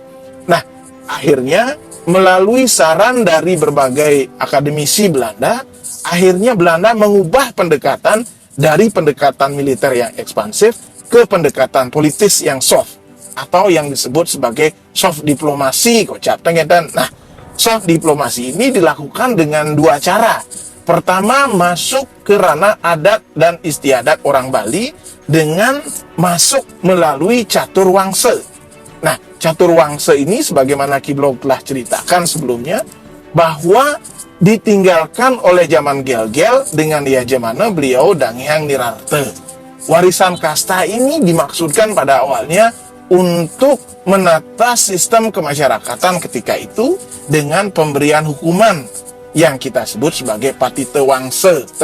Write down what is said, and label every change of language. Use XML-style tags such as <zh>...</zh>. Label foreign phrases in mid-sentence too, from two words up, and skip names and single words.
<id>Nah, akhirnya melalui saran dari berbagai akademisi Belanda, akhirnya Belanda mengubah pendekatan dari pendekatan militer yang ekspansif ke pendekatan politis yang soft, atau yang disebut sebagai soft diplomasi,</id> <ban>kocap tengedan.</ban> <id>Nah, soft diplomasi ini dilakukan dengan 2 cara. Pertama, masuk ke ranah adat dan istiadat orang Bali dengan masuk melalui catur wangsa. Nah, catur wangsa ini sebagaimana Ki Blok telah ceritakan sebelumnya, bahwa ditinggalkan oleh zaman Gel-Gel dengan yajamana beliau Dangyang Nirarte. Warisan kasta ini dimaksudkan pada awalnya untuk menata sistem kemasyarakatan ketika itu dengan pemberian hukuman yang kita sebut sebagai patite wangsa.</id>